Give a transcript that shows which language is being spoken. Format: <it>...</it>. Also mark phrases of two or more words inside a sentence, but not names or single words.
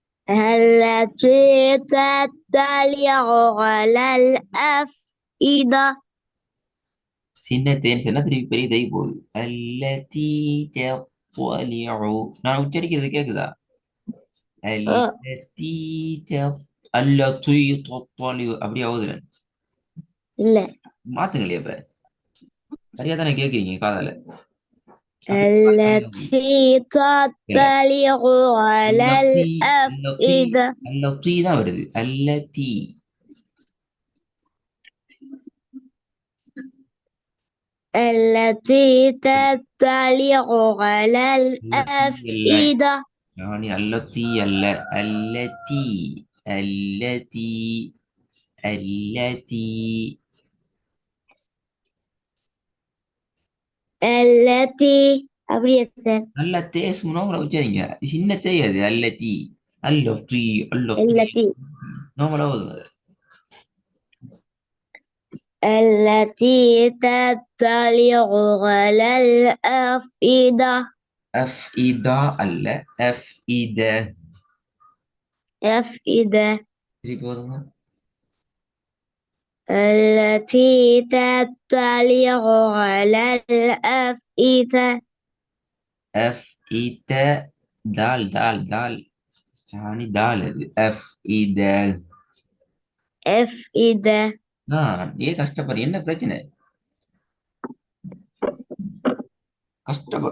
<ar>التي تطلع على الأفئدة</ar> <ta>சின்ன தேன் சொன்னா திருப்பி பெரிய தை போகுது.</ta> <ar>التي تطلع.</ar> <ta>நான் உச்சரிக்கிறது கேக்குதா? أه</ta> <ar>التي التي تطلع</ar> <ta>அப்படி ஆகுதுல.</ta> <ar>لا</ar> <ta>மாத்துங்களே இப்ப. சரியா தானே கேக்குறீங்க காதால. அப்படி மாத்தாதீங்க.</ta> <ar>التي</ar> <ta>இல்ல.</ta> <ar>تطلع على التي التي الأفئدة</ar> <ta>அல்லதி தான் வருது. அல்லதி</ta> <ar>التي تطلع على</ar> <ta>அல்லதி அல்ல.</ta> <ar>الأفئدة يعني التي அல்ல. التي التي التي التي أبريت</ar> <ta>நல்ல தேசம்னா உங்களை வச்சாதீங்க. சின்ன தேய் அது.</ta> <ar>التي التي التي التي</ar> <ta>நோமலா ஓதுங்க.</ta> <ar>التي تطلع على الأفئدة</ar> <ta>அஃப் இதா அல்ல. அஃப் இத.</ta> <ar>أفئدة</ar> <ta>திருப்பி ஓதுங்க.</ta> <ar>التي تطلع على الأفئدة</ar> <ta>அஃப் இத தால் தால் தால். சாணி தால் அது. அஃப் இத.</ta> <ar>أفئدة</ar> <ta>ஏன் கஷ்டப்படுற? என்ன பிரச்சனை? கஷ்டப்படு.</ta>